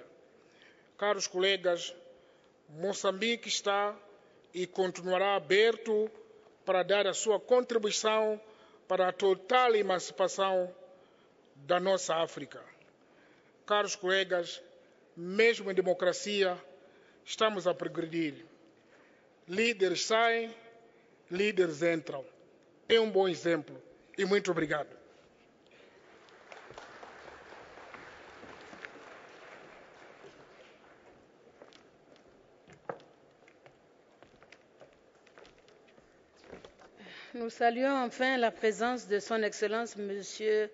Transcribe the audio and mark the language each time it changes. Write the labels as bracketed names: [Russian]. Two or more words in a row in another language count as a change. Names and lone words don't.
[Portuguese] Caros colegas, Moçambique está e continuará aberto para dar a sua contribuição para a total emancipação da nossa África. Caros colegas, mesmo em democracia, estamos a progredir. Líderes saem, líderes entram. É um bom exemplo e muito obrigado. [French] Nous saluons enfin la présence de Son Excellence M.